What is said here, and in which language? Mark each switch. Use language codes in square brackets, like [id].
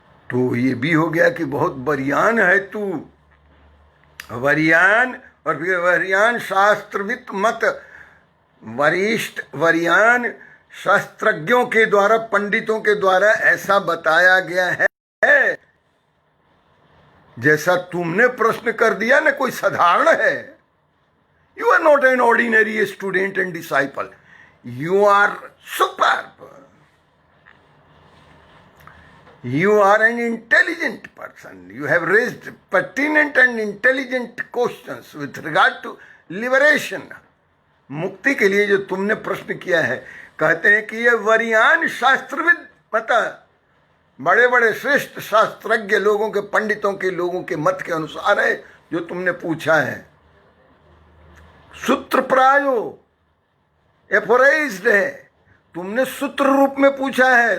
[hi] तो ये भी हो गया कि बहुत वरियान है तू, वरियान, और फिर वरियान शास्त्रविद मत, वरिष्ठ वरियान शास्त्रज्ञों के द्वारा, पंडितों के द्वारा ऐसा बताया गया है। जैसा तुमने प्रश्न कर दिया ना, कोई साधारण है। [en] You are not an ordinary student and disciple, you are superb, you are an intelligent person, you have raised pertinent and intelligent questions with regard to liberation। [hi] मुक्ति के लिए जो तुमने प्रश्न किया है, कहते हैं कि ये वरियान शास्त्रविद मत, बड़े बड़े श्रेष्ठ शास्त्रज्ञ लोगों के, पंडितों के, लोगों के मत के अनुसार है जो तुमने पूछा है। सूत्र प्रायो, एफोराइज्ड है, तुमने सूत्र रूप में पूछा है।